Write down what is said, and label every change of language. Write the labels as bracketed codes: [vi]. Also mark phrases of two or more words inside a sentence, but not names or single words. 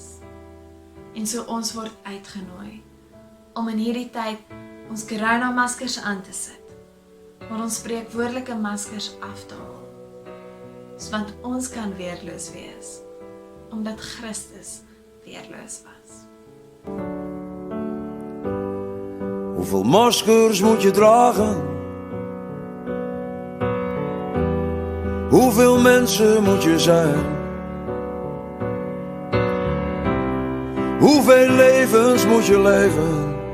[af] En so ons word uitgenooi, om in hierdie tyd ons coronamaskers aan te sit, maar ons spreekwoordelike maskers af te haal, want ons kan weerloos wees, omdat Christus weerloos was. [nl] Hoeveel maskers moet je dragen? Hoeveel mensen moet je zijn? Hoeveel levens moet je leven?